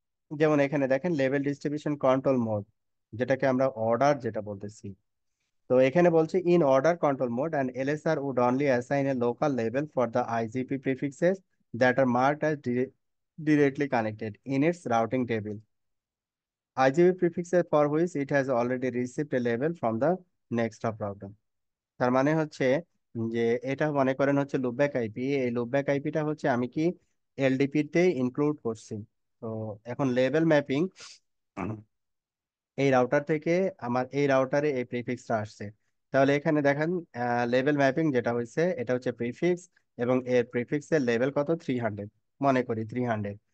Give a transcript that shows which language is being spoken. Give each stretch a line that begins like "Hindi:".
Bangla: যেমন এখানে দেখেন লেভেল ডিস্ট্রিবিউশন কন্ট্রোল মোড, যেটাকে আমরা অর্ডার যেটা বলতেছি। তো এখানে বলছে
English: In order control mode and এলএসআর would only assign A local level for the IGP prefixes that R marked as directly connected in its routing table. IGP prefixes for which it has already received a label from the next hop router.
Bangla: তার মানে হচ্ছে যে এটা মনে করেন হচ্ছে loopback IP, এই loopback আইপিটা হচ্ছে আমি কি এলডিপি তে ইনক্লুড করছি। তো এখন লেভেল ম্যাপিং, এই রাউটার থেকে আমার এই রাউটারে এই প্রিফিক্সটা আসছে। তাহলে এখানে দেখেন লেভেল ম্যাপিং যেটা হয়েছে এটা হচ্ছে প্রিফিক্স, এবং এর প্রিফিক্সের লেভেল কত, 300, মনে করি 300।